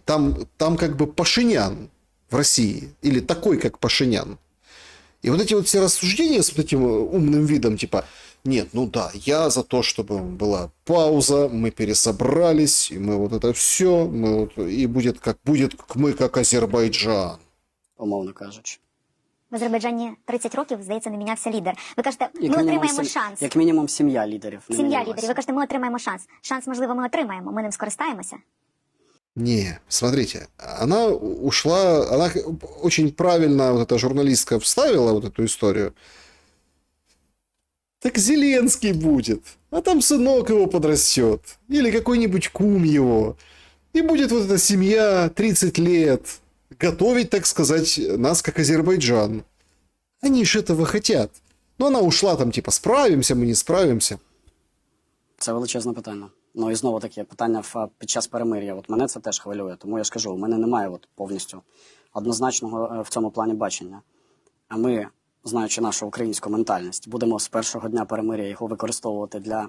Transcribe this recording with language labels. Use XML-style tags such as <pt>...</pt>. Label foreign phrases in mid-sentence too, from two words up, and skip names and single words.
<ru>Там как бы Пашинян в России. Или такой, как Пашинян. И вот эти вот все рассуждения с вот этим умным видом, типа, нет, ну да, я за то, чтобы была пауза, мы пересобрались, и мы вот это все, мы вот, и будет мы как Азербайджан.</ru> <uk>Умовно кажучи. В Азербайджані 30 років, здається, не мінявся лідер. Ви кажете, ми отримаємо шанс. Як мінімум сім'я лідерів. Сім'я лідерів. Ви кажете, ми отримаємо шанс. Шанс, можливо, ми отримаємо. Ми ним скористаємося.</uk> <ru>Не, смотрите, она ушла, она очень правильно, вот эта журналистка вставила вот эту историю. Так Зеленский будет, а там сынок его подрастет, или какой-нибудь кум его. И будет вот эта семья 30 лет готовить, так сказать, нас как Азербайджан. Они же этого хотят. Но она ушла там, типа, справимся мы, не справимся.</ru> <uk>Це величезне питання. Ну і знову таке питання під час перемир'я. От мене це теж хвилює, тому я ж кажу, у мене немає от повністю однозначного в цьому плані бачення. А ми, знаючи нашу українську ментальність, будемо з першого дня перемир'я його використовувати для...</uk>